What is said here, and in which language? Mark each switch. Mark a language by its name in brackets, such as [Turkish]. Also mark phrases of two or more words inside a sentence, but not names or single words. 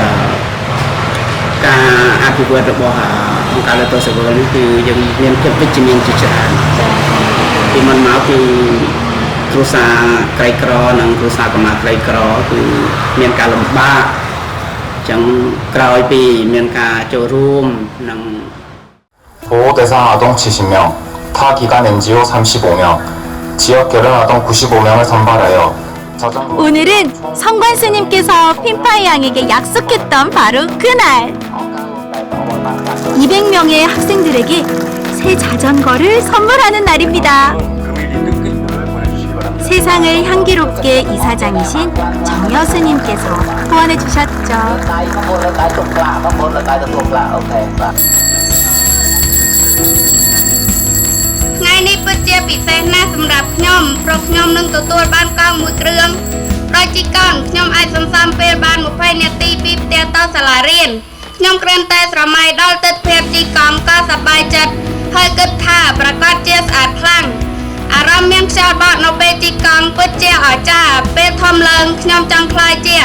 [Khmer] ការអភិវឌ្ឍរបស់អង្គការលើកសវលនេះគឺយើងមានភាពវិជ្ជមានជាច្រើនពីមុនមកគឺគ្រួសារក្រីក្រនិងគ្រួសារកុមារក្រីក្រគឺមានការលំបាកចឹងក្រោយពីមានការចូលរួមនិង [Korean] 보호대상 아동 70명, 타 기관 NGO 35명, 지역 결혼 아동 95명을 선발하여 오늘은 성관 스님께서 핀파이 양에게 약속했던 바로 그날 200명의 학생들에게 새 자전거를 선물하는 날입니다. 세상을 향기롭게 이사장이신 정여 스님께서 후원해 주셨죠. [Khmer] ថ្ងៃនេះពិតជាពិសេសណាស់សម្រាប់ខ្ញុំព្រោះខ្ញុំនឹងទទួលបានកង់មួយគ្រឿងដោយជីកង់ខ្ញុំអាចសន្សំពេលបាន20នាទីពីផ្ទះទៅសាលារៀនខ្ញុំគ្រាន់តែស្រមៃដល់ទិដ្ឋភាពជីកង់ក៏សប្បាយចិត្តហើយគិតថាប្រកាសជាស្អាតខ្លាំងអារម្មណ៍មានខ្យល់បក់នៅពេលជីកង់ពិតជាអស្ចារ្យពេលធំឡើងខ្ញុំចង់ខ្លាយជា